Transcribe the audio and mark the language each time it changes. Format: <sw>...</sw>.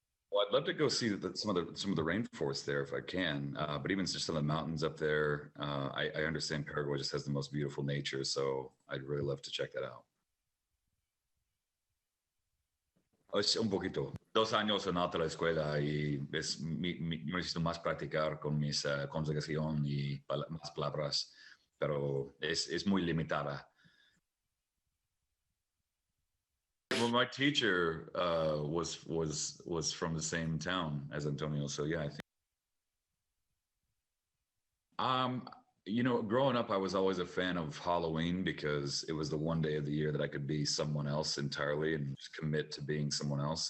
<en>Well, I'd love to go see some of the rainforest there if I can. But even just some of the mountains up there, I understand Paraguay just has the most beautiful nature. So I'd really love to check that out.</en> <es>Es un poquito. 2 años en otra escuela y yo necesito más practicar con mis conjugación y más palabras, pero es muy limitada.</es> <en>Well, my teacher was from the same town as Antonio, so yeah, I think. Um, growing up, I was always a fan of Halloween because it was the one day of the year that I could be someone else entirely and just commit to being someone else.</en>